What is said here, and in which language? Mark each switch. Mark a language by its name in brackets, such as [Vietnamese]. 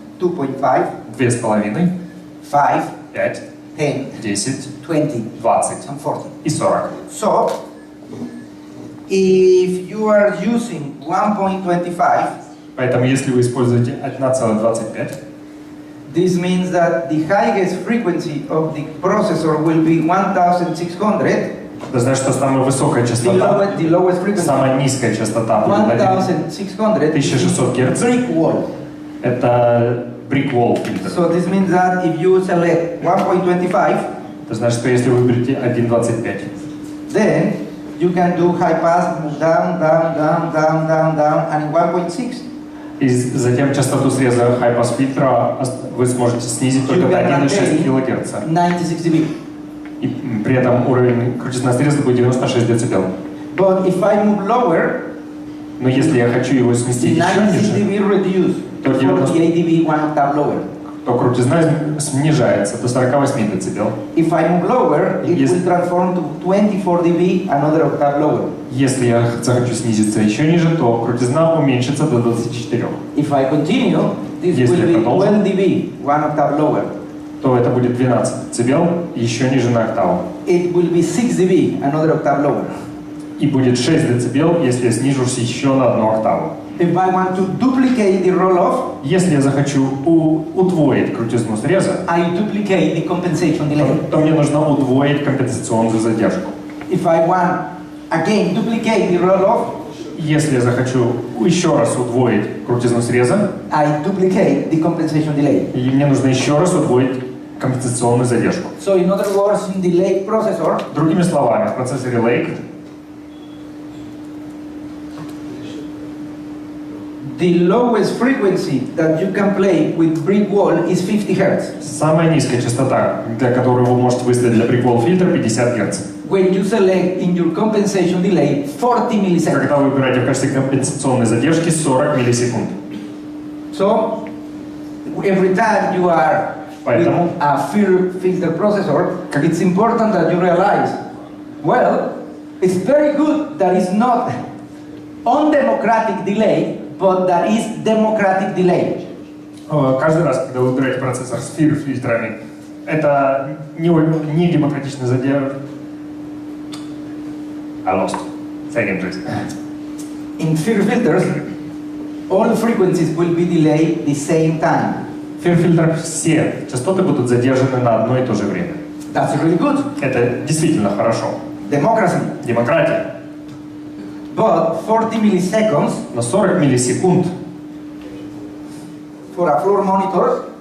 [English] 2.5, [Russian] 2,5, [English] 5, [Russian] 5, [English] 10, [Russian] 10, [English] 20, [Russian] 20 [English] and 40. [Russian] и 40. [English] So, if you are using 1.25, [Russian] Поэтому если вы используете 1,25, [English] this means that the highest frequency of the processor will be 1600, [Russian] это значит, что самая высокая частота, [English] the lowest frequency, [Russian] самая низкая частота будет [English] 1600, [Russian] 1600 Гц. [English] brick wall. [Russian] Это brick wall фильтр. [English] So this means that if you select 1.25, [Russian] Это значит, что если вы выберете 1,25, [English] then you can do high pass, move down, down, down, down, down, down, and in 1.6, [Russian] и затем частоту среза high-pass фильтра вы сможете снизить только до 1,6 кГц. [English] 96 dB. [Russian] И при этом уровень крутизны среза будет 96 дБ. [English] But if I move lower, [Russian] Но если я хочу его сместить еще [English] 96 [Russian] ниже, [English] dB reduced to 48 dB, 1 octave lower. [Russian] то крутизна снижается до 48 дБ. [English] If I move lower, it will transform to 24 dB, another octave lower. [Russian] Если я захочу снизиться еще ниже, то крутизна уменьшится до 24. [English] If I continue, this [Russian] Если [English] will be [Russian] я продолжу, [English] 12 dB, 1 octave lower. [Russian] то это будет 12 дБ, еще ниже на октаву. [English] It will be 6 dB, another octave lower. [Russian] И будет 6 дБ, если я снижусь еще на одну октаву. [English] If I want to duplicate the roll-off, [Russian] Если я захочу удвоить крутизну среза, [English] I duplicate the compensation delay. [Russian] то мне нужно удвоить компенсационную задержку. [English] If I want, again, duplicate the roll-off, [Russian] Если я захочу еще раз удвоить крутизну среза, [English] I duplicate the compensation delay. [Russian] и мне нужно еще раз удвоить компенсационную задержку. [English] So in other words, in the Lake processor, [Russian] Другими словами, в процессоре Lake [English] the lowest frequency that you can play with brick wall is 50 Hz. [Russian] самая низкая частота, для которой вы можете выставить для brick-wall фильтра, 50 Гц. [English] When you select in your compensation delay 40 milliseconds. [Russian] Когда вы выбираете в качестве компенсационной задержки 40 миллисекунд. [English] So every time you are with a FIR filter processor, it's important that you realize, well, it's very good that it's not undemocratic delay, but that is democratic delay. [Russian] Каждый раз, когда вы выбираете процессор с FIR-фильтрами, это не демократичная задержка. [English] I lost. Say again, please. In FIR filters, all frequencies will be delayed the same time. [Russian] В FIR-фильтрах все частоты будут задержаны на одно и то же время. [English] That's really good. [Russian] Это действительно хорошо. [English] Democracy. [Russian] Демократия. [English] But 40 milliseconds [Russian] Но 40 миллисекунд [English] for a floor monitor